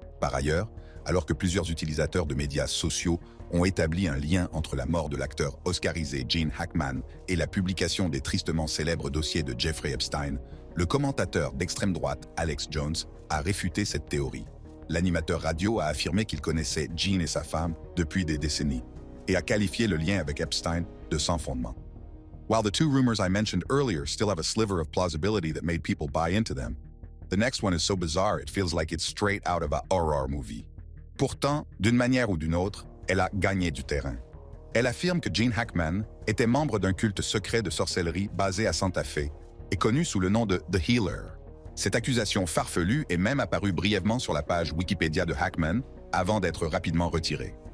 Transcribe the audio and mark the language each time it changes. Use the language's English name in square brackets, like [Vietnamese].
[French] Par ailleurs, alors que plusieurs utilisateurs de médias sociaux ont établi un lien entre la mort de l'acteur oscarisé Gene Hackman et la publication des tristement célèbres dossiers de Jeffrey Epstein, le commentateur d'extrême droite Alex Jones a réfuté cette théorie. L'animateur radio a affirmé qu'il connaissait Gene et sa femme depuis des décennies et a qualifié le lien avec Epstein de sans fondement. [English] While the two rumors I mentioned earlier still have a sliver of plausibility that made people buy into them, the next one is so bizarre it feels like it's straight out of a horror movie. [French] Pourtant, d'une manière ou d'une autre, elle a gagné du terrain. Elle affirme que Gene Hackman était membre d'un culte secret de sorcellerie basé à Santa Fe et connu sous le nom de The Healer. Cette accusation farfelue est même apparue brièvement sur la page Wikipédia de Hackman avant d'être rapidement retirée.